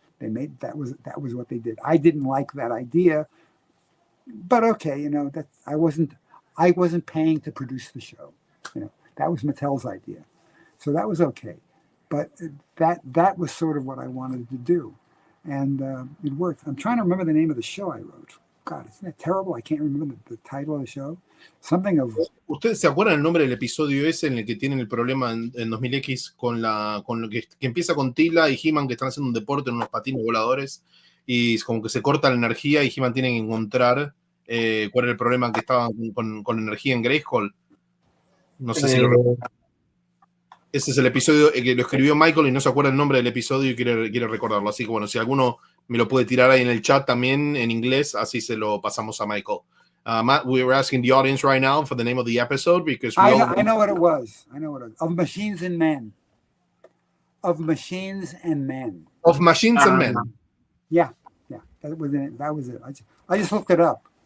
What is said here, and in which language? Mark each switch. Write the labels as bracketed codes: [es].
[en] They made that was what they did. I didn't like that idea, but okay, that I wasn't paying to produce the show. That was Mattel's idea, so that was okay. But that was sort of what I wanted to do. And it worked. I'm trying to remember the name of the show I wrote. God, isn't that terrible? I can't remember the title of the show. Something of... [es] ¿Ustedes se acuerdan el nombre del episodio ese en el que tienen el problema en 2000X con lo que empieza con Tila y He-Man que están haciendo un deporte en unos patines voladores y como que se corta la energía y He-Man tiene que encontrar cuál era el problema que estaba con energía en Grayskull. No sé si lo recuerdo. Ese es el episodio que lo escribió Michael y no se acuerda el nombre del episodio y quiere recordarlo. Así que bueno, si alguno me lo puede tirar ahí en el chat también en inglés, así se lo pasamos a Michael. [en] Matt, we were asking the audience right now for the name of the episode because I know what it was. I know what it was. Of Machines and Men. Of Machines and Men. Of Machines and Men. Yeah. That was it. That was it. I just looked it up.